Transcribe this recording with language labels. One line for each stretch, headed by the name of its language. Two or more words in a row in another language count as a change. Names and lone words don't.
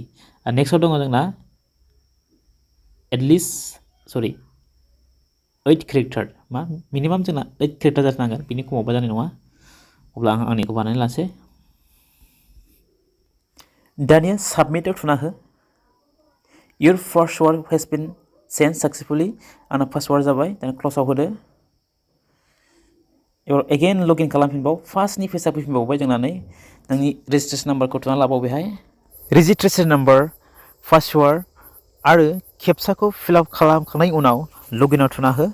Bodo: नेक्स्टआव दङ जोंना एटलिस्ट 8 केरेक्टार। मा मिनिमाम जोंना 8 केरेक्टार जाथारनांगोन, बिनि खमावबा जानाय नङा। अब्ला आं आंनिखौ बानायना लासै। दानिया साबमिटआव थुना हो।
English: Your password has been sent successfully।
Bodo: आंना पासवार्ड जाबाय। दाना क्ल'सआव होदो। एबार एगेन लगइन खालामफिनबाव। फार्स्टनि पेजआ फैफिनबावबाय जोंना नै नोंनि रेजिस्ट्रेसन नाम्बारखौ थुना लाबाव बेहाय। रेजिस्ट्रेसन नाम्बार, पासवार्ड आरो खेबसाखौ फिलआप खालामखांनायनि उनाव लगइनआव थुना हो।